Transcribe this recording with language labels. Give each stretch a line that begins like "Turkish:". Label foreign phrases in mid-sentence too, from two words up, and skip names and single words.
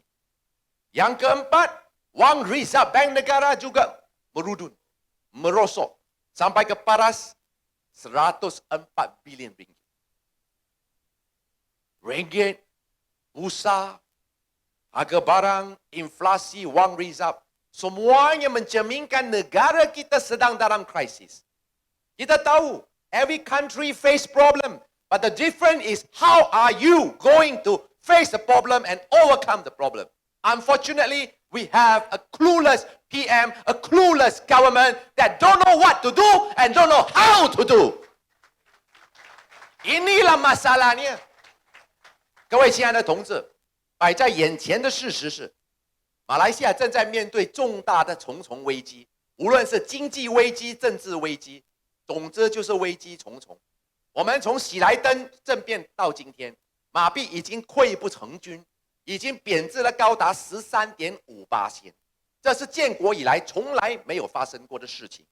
Malay: Yang keempat, wang reserve bank negara juga merosot sampai ke paras 104 bilion ringgit. Ringgit, bursa, harga barang, inflasi, wang reserve, semuanya mencerminkan negara kita sedang dalam krisis. Kita tahu,
English: every country face problem, but the difference is how are you going to face the problem and overcome the problem. Unfortunately, we have a clueless PM, a clueless government that don't know what to do and don't know how to do.
Malay: Inilah masalahnya.
Chinese: 各位亲爱的同志，摆在眼前的事实是，马来西亚正在面对重大的重重危机，无论是经济危机、政治危机，总之就是危机重重。我们从喜来登政变到今天，马币已经溃不成军，已经贬值了高达13.58%，这是建国以来从来没有发生过的事情。